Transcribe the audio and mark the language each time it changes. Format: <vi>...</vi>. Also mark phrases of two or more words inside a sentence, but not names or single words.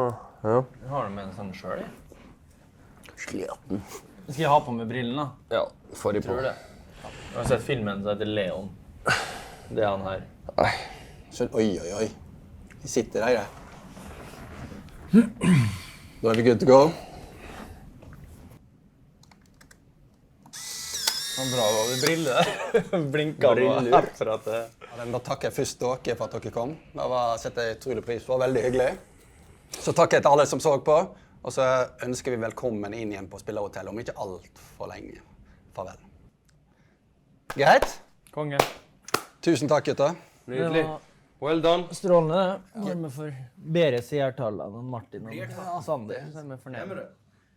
<no>Jeg har det med en sånn sjøl, jeg. Sliten. Skal jeg ha på meg brillene, da? Ja, få de på. Tror du det? Jeg har sett filmen som heter Leon. Det er han her. Nei. Så, oi, oi, oi. De sitter der. Da er vi</no> <en>good to go.</en> <no>Bra, var det briller? Blinka herfra til... Ja, da takker jeg først dere for at dere kom. Det setter jeg utrolig pris på. Veldig hyggelig. Så takker jeg til alle som så på. Og så ønsker vi velkommen inn igjen på Spillerhotellet om ikke alt for lenge. Farvel. Greit? Konge. Tusen takk, gutter. Nydelig.</no> <en>Well done.</en> <no>Strålende. Når vi får bedre seertall enn Martin og Sander, så er vi fornøyd.</no>